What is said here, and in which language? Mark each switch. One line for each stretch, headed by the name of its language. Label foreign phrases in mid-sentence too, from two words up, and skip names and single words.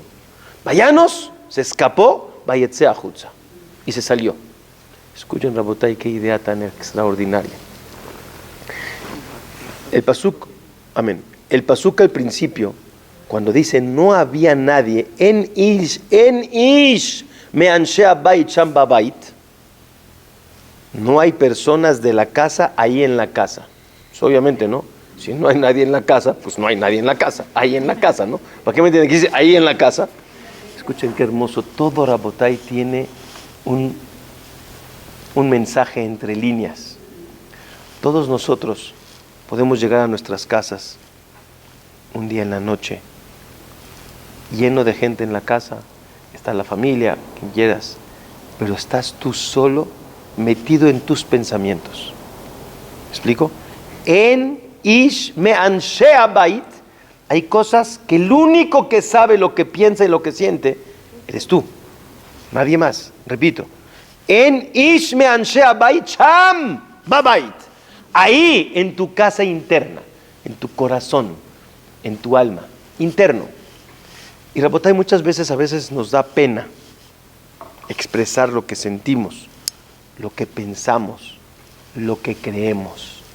Spanish: Vayanos, se escapó,
Hebrew: ויצא החוצה,
Spanish: y se salió. Escuchen, Rabotay, qué idea tan extraordinaria. El pasuk, amén. El pasuk al principio, cuando dice no había nadie,
Hebrew: אין איש מאנשי הבית שם בבית,
Spanish: no hay personas de la casa ahí en la casa. Pues obviamente, ¿no? Si no hay nadie en la casa, pues no hay nadie en la casa, ahí en la casa, ¿no? ¿Para qué me entienden que dice ahí en la casa? Escuchen qué hermoso, todo Rabotai tiene un mensaje entre líneas. Todos nosotros podemos llegar a nuestras casas un día en la noche, lleno de gente en la casa, está la familia, quien quieras, pero estás tú solo metido en tus pensamientos. ¿Me explico?
Hebrew: אין איש מאנשי הבית
Spanish: hay cosas que el único que sabe lo que piensa y lo que siente eres tú, nadie más. Repito,
Hebrew: אין איש מאנשי הבית שם בבית,
Spanish: ahí en tu casa interna, en tu corazón, en tu alma, interno. Y Rabotay, muchas veces, a veces nos da pena expresar lo que sentimos, lo que pensamos, lo que creemos.